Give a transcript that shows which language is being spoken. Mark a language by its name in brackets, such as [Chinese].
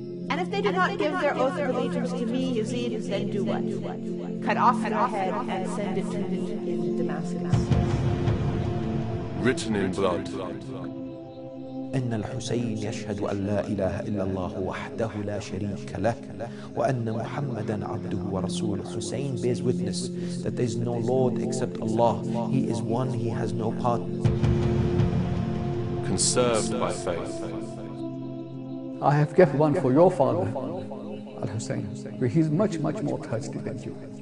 [English] And if they do not give their oath of allegiance to me, Yazid, then do what? Cut off your head and send it to me in Damascus. Written in blood. [Arabic] إن الحسين يشهد أن لا إله إلا الله وحده لا شريك له وأن محمدا عبده ورسوله. [English] Hussain bears witness that there is no Lord except Allah. He is one, He has no partner. Conserved by faith. I have kept one for your father, Al-Hussain, but he's much, much more thirsty than you.